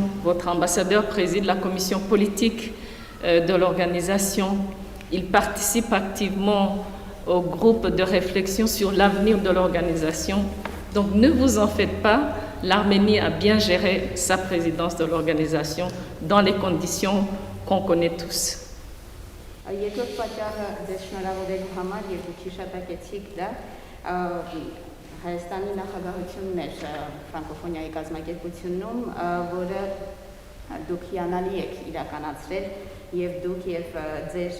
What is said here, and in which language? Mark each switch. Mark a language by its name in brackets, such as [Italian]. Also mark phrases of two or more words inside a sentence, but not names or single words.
[French] Votre ambassadeur préside la commission politique de l'organisation. Il participe activement au groupe de réflexion sur l'avenir de l'organisation. Donc ne vous en faites pas, l'Arménie a bien géré sa présidence de l'organisation dans les conditions qu'on connaît tous. [Armenian] Երկրորդ պատճառը ձեզ շնորհավորելու համար եւ դուք հիշատակեցիք դա Հայաստանի նախագահությունն էր ֆրանկոֆոնիայի կազմակերպությունում, որը դուք հիանալի եք իրականացրել եւ դուք եւ ձեր